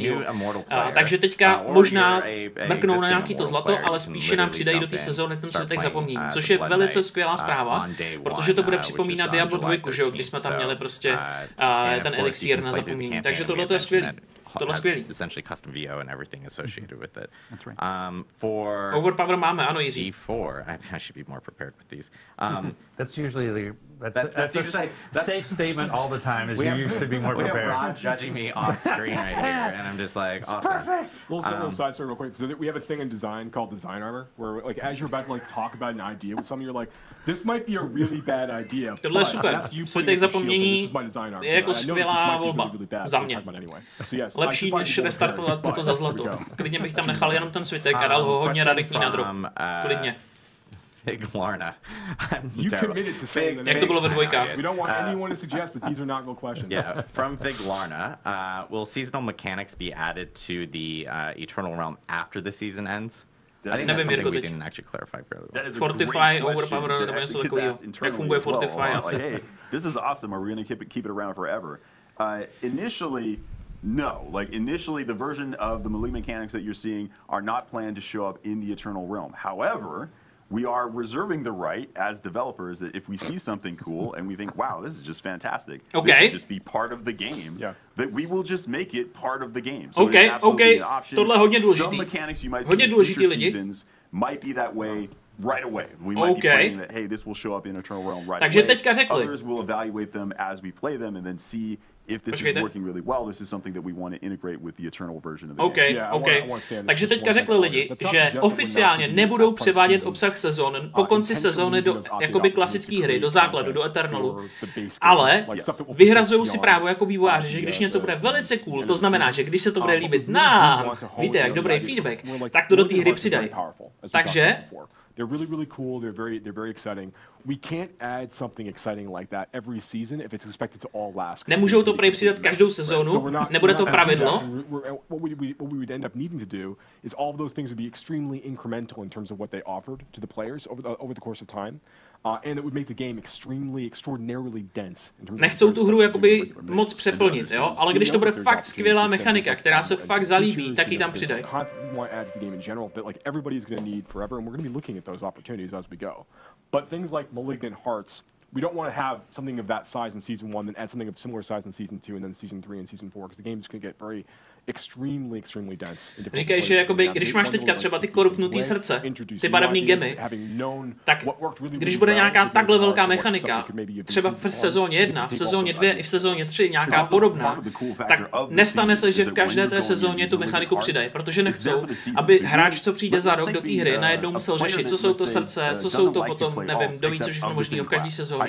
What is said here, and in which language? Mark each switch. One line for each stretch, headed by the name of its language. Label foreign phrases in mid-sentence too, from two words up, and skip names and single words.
Czech: Takže teďka možná mrknou na nějaký to zlato, ale spíše nám přidají do té sezóny ten svitek zapomnění, což je velice skvělá zpráva, protože to bude připomínat Diablo 2, že jo, když jsme tam měli prostě ten elixír na zapomnění. Takže tohle to je skvělý. Tohle je skvělý.
English: Essentially custom VO and everything associated with it. That's right. For
Czech: Overpower máme, ano, Jiří.
English: D4, I should be more prepared with these. That's usually that's a safe statement all the time. Is you should be more prepared. We have Rod judging me off screen right here, and I'm just like, it's awesome. Perfect. Little side story real quick. So we have a thing in design called design armor, where like as you're about to like talk about an idea with someone, you're like, this might be a really bad idea.
Czech: Tohle je super. Svitek zapomnění je jako skvělá volba za mě. Lepší než restartovat toto za zlato. Klidně bych tam nechal jenom ten svitek a dal ho hodně radikní na drop. Klidně. Fig Lorna. Jak to bylo ve dvojkách?
English: We don't want anyone to suggest that these are not good questions. Yeah, from Fig Lorna, will seasonal mechanics be added to the Eternal Realm after the season ends? I think that's something we didn't actually clarify fairly well.
Czech: Fortify, Overpower, nebo něco takového. Jak funguje Fortify asi?
English: Hey, this is awesome. Are we going to keep it around forever? Initially, no. Like initially, the version of the melee mechanics that you're seeing are not planned to show up in the Eternal Realm. However, we are reserving the right as developers that if we see something cool and we think, wow, this is just fantastic, this should just be part of the game, that we will just make it part of the game. So okay.
Czech: Tohle je hodně důležitý.
English: Some mechanics you might see in future seasons might be that way right away. We might be playing that, hey, this will show up in Eternal Realm right
Czech: Takže
English: away.
Czech: teďka řekli.
English: Others will evaluate them as we play them and then see if this is working really well, this is something that we want to integrate with the eternal version of the game.
Czech: Takže teďka řekli lidi, že oficiálně nebudou převádět obsah sezon po konci sezóny do jakoby klasické hry, do základu, do Eternalu, ale vyhrazují si právo jako vývojáři, že když něco bude velice cool, to znamená, že když se to bude líbit nám, víte, jak dobrý feedback, tak to do té hry přidají. Takže
English: They're really cool. They're very exciting. We can't add something exciting like that every season if it's expected to all last.
Czech: Nemůžou to prej přidat každou sezónu, nebude to pravidlo.
English: What we would end up needing to do is all of those things would be extremely incremental in terms of what they offered to the players over the course of time. And it would make the game extraordinarily dense.
Czech: Nechcou tu hru jakoby moc přeplnit, jo? Ale když to bude fakt skvělá mechanika, která se fakt zalíbí, tak ji tam přidají.
English: But things like Malignant Hearts, we don't want to have something of that size in season 1, then add something of similar size in season 2, and then season 3 and season 4, because the game's going to get very extremely dense.
Czech: Říkají, že jakoby, když máš teďka třeba ty korupnutý srdce, ty barevný gemy, tak když bude nějaká takhle velká mechanika, třeba v sezóně 1, v sezóně 2 i v sezóně 3 nějaká podobná, tak nestane se, že v každé té sezóně tu mechaniku přidají, protože nechcou, aby hráč, co přijde za rok do té hry, najednou musel řešit, co jsou to srce, co jsou to potom, nevím, doví co všechno možného v každé sezóně.